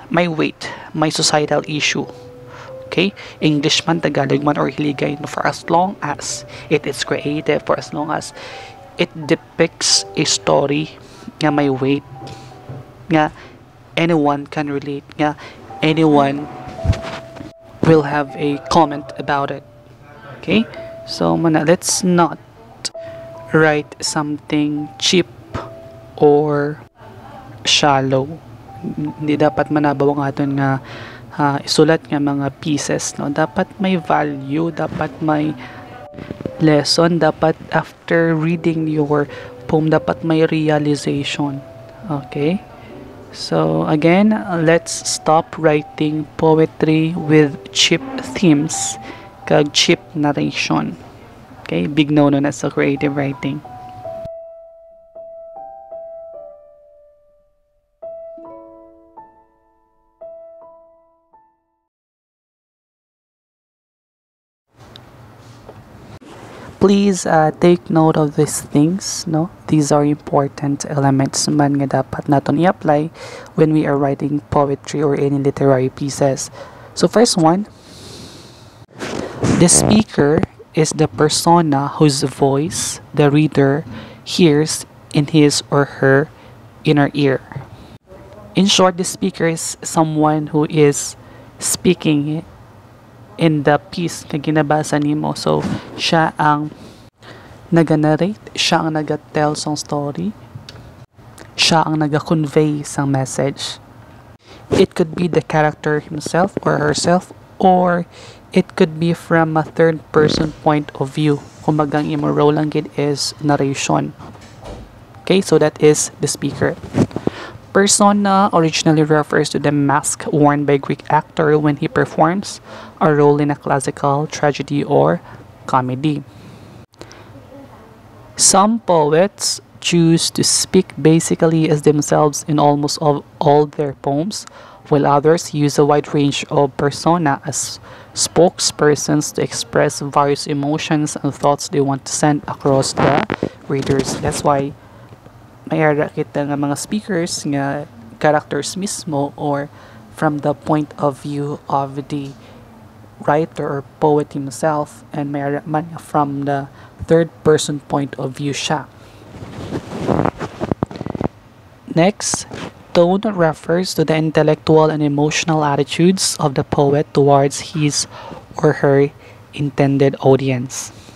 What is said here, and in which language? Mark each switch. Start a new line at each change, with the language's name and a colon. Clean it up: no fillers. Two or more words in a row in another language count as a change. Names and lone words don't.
Hiligaynon: May weight, may
English: societal issue. Okay? English man, Tagalog man, or Hiligay, for as long as it is creative, for as long as it depicts a story
Hiligaynon: nga may weight,
English: nga anyone can relate, nga anyone will have a comment about it. Okay? So, let's not write something cheap or shallow.
Hiligaynon: Hindi dapat manabaw ang aton nga isulat nga mga pieces, no? Dapat may value, dapat may lesson, dapat
English: after reading your poem,
Hiligaynon: dapat may realization.
English: Okay? So again, let's stop writing poetry with cheap themes kag cheap narration. Okay, big no na sa creative writing. Please take note of these things, no? These are important elements
Hiligaynon: man nga dapat naton i-apply
English: when we are writing poetry or any literary pieces. So first one, the speaker is the persona whose voice the reader hears in his or her inner ear. In short, the speaker is someone who is speaking in the piece
Hiligaynon: na ginabasa nimo. So, siya ang naga-narrate, siya ang naga-tell sang story, siya ang naga-convey sang message.
English: It could be the character himself or herself, or it could be from a third person point of view.
Hiligaynon: Kumbaga ang imo role lang gid is narration.
English: Okay, so that is the speaker. Persona originally refers to the mask worn by a Greek actor when he performs a role in a classical tragedy or comedy. Some poets choose to speak basically as themselves in almost all their poems, while others use a wide range of persona as spokespersons to express various emotions and thoughts they want to send across the readers. That's why
Hiligaynon: mayara kita nga mga speakers nga characters mismo,
English: or from the point of view of the writer or poet himself, and
Hiligaynon: mayara man
English: from the third person point of view siya. Next, tone refers to the intellectual and emotional attitudes of the poet towards his or her intended audience.